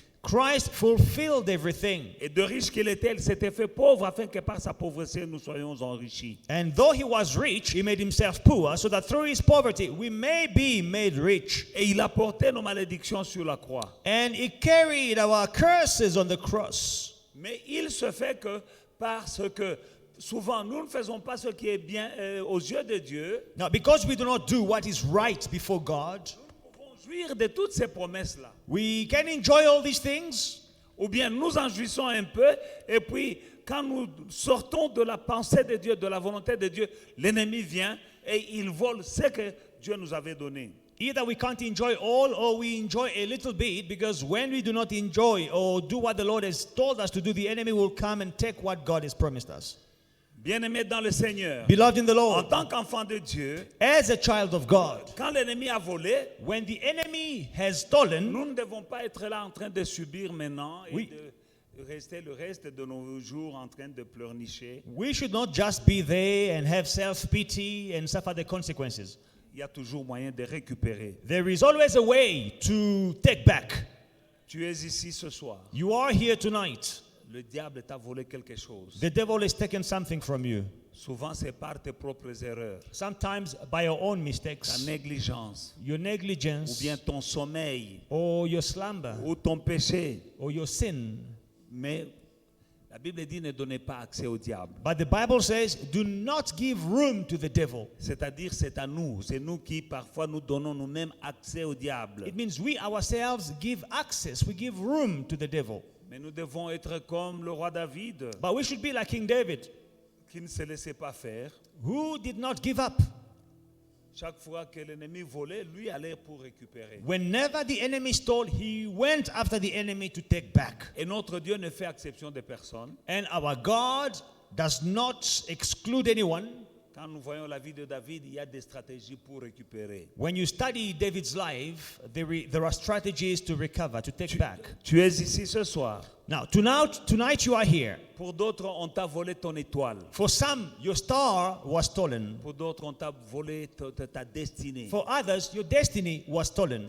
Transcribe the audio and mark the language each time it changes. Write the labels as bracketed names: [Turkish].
[English] Christ fulfilled everything. [French] Et de riche qu'il était, il s'était fait pauvre afin que par sa pauvreté nous soyons enrichis. [English] And though he was rich, he made himself poor, so that through his poverty we may be made rich. [French] Et il a porté nos malédictions sur la croix. [English] And he carried our curses on the cross. [French] Mais il se fait que parce que souvent nous ne faisons pas ce qui est bien aux yeux de Dieu, [English] Now, because we do not do what is right before God, [French] nous pouvons jouir de toutes ces promesses-là. [English] we can enjoy all these things, [French] Ou bien nous en jouissons un peu, et puis quand nous sortons de la pensée de Dieu, de la volonté de Dieu, l'ennemi vient et il vole ce que Dieu nous avait donné. [English] either we can't enjoy all or we enjoy a little bit, because when we do not enjoy or do what the Lord has told us to do, the enemy will come and take what God has promised us. [French] Bien-aimés dans le Seigneur, [English] Beloved in the [French] en [English] Lord, [French] tant qu'enfant de Dieu, [English] as a child of God, [French] quand l'ennemi a volé, [English] when the enemy has stolen, [French] nous ne devons pas être là en train de subir maintenant et Oui. de rester le reste de nos jours en train de pleurnicher. [English] we should not just be there and have self-pity and suffer the consequences. [French] Il y a toujours moyen de récupérer. [English] There is always a way to take back. [French] Tu es ici ce soir. [English] You are here tonight. [French] Le diable t'a volé quelque chose. [English] The devil has taken something from you. [French] Souvent, c'est par tes propres erreurs, [English] Sometimes by your own [French] ta [English] mistakes, [French] négligence, [English] your [French] ou [English] negligence, [French] bien ton sommeil, [English] or your slumber, [French] ou ton péché. [English] or your sin. [French] Mais la Bible dit ne donnez pas accès au diable. [English] But the Bible says, do not give room to the devil. [French] C'est-à-dire, c'est à nous. C'est nous qui, parfois, nous donnons nous-mêmes accès au diable. [English] It means we ourselves give access, we give room to the devil. [French] Mais nous devons être comme le roi David, [English] But we should be like King David, [French] qui ne se laissait pas faire. [English] who did not give up. [French] Chaque fois que l'ennemi volait, lui allait pour récupérer. [English] Whenever the enemy stole, he went after the enemy to take back. [French] Et notre Dieu ne fait exception de personne. [English] And our God does not exclude anyone. [French] Quand nous voyons la vie de David, il y a des stratégies pour récupérer. [English] When you study David's life, there are strategies to recover, to take back. [French] Tu es ici ce soir. [English] Now, tonight you are here. [French] Pour d'autres, on t'a volé ton étoile. [English] For some, your star was stolen. [French] Pour d'autres, on t'a volé ta destinée. [English] For others, your destiny was stolen.